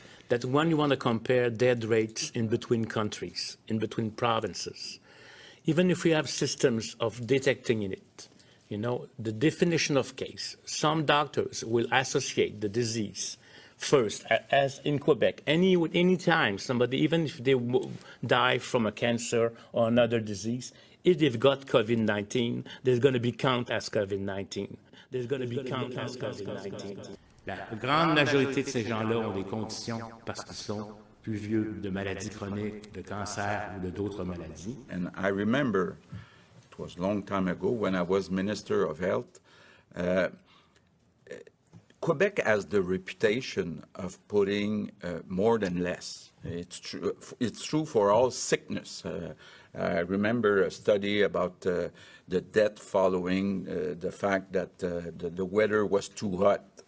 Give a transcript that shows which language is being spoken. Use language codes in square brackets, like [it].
[en] That when you want to compare death rates in between countries, in between provinces, even if we have systems of detecting in it, the definition of case, some doctors will associate the disease first, as in Quebec, any time somebody, even if they die from a cancer or another disease, if they've got COVID-19, there's going to be count as COVID-19. There's going to be count as COVID-19. [fr] La grande majorité de ces gens-là ont des conditions parce qu'ils sont plus vieux de maladies chroniques, de cancer ou de d'autres maladies. [en] And I remember, it was a long time ago when I was Minister of Health, Quebec has the reputation of putting more than less. It's true for all sickness. I remember a study about the death following the fact that the weather was too hot.